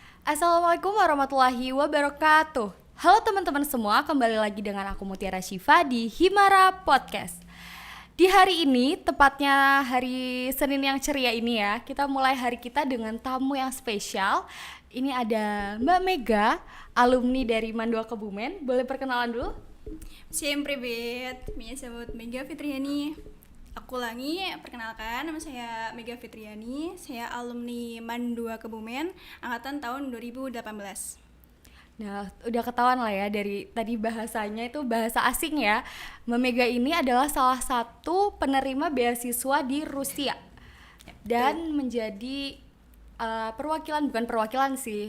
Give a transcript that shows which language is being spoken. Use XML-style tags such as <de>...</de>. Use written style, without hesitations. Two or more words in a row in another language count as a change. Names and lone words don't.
<ar>السلام عليكم ورحمة الله وبركاته.</ar> <id>Halo teman-teman semua, kembali lagi dengan aku Mutiara Syifa di Himara Podcast. Di hari ini, tepatnya hari Senin yang ceria ini ya, kita mulai hari kita dengan tamu yang spesial. Ini ada Mbak Mega, alumni dari Mandua Kebumen. Boleh perkenalan dulu?</id> <ru>Всем привет, меня зовут Мега Fitriani.</ru> <id>Aku ulangi, perkenalkan, nama saya Mega Fitriani. Saya alumni Mandua Kebumen, angkatan tahun 2018. Nah, udah ketahuan lah ya dari tadi bahasanya itu bahasa asing ya. Mbak Mega ini adalah salah satu penerima beasiswa di Rusia dan menjadi bukan perwakilan sih.</id>